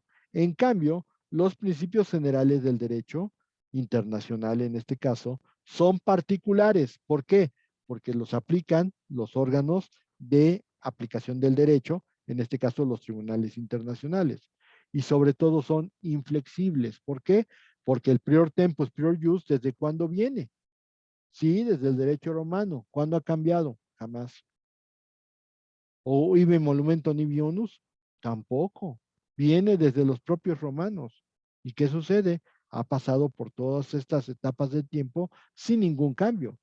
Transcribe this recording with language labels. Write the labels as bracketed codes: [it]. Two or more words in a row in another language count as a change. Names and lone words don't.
[es] En cambio, los principios generales del derecho internacional, en este caso, son particulares. ¿Por qué? Porque los aplican los órganos de aplicación del derecho, en este caso los tribunales internacionales. Y sobre todo son inflexibles. ¿Por qué? Porque el [la] prior tempus, prior jus, [es] ¿desde cuándo viene? Sí, desde el derecho romano. ¿Cuándo ha cambiado? Jamás. ¿O ibe monumento nibi unus? Tampoco. Viene desde los propios romanos. ¿Y qué sucede? Ha pasado por todas estas etapas de tiempo sin ningún cambio.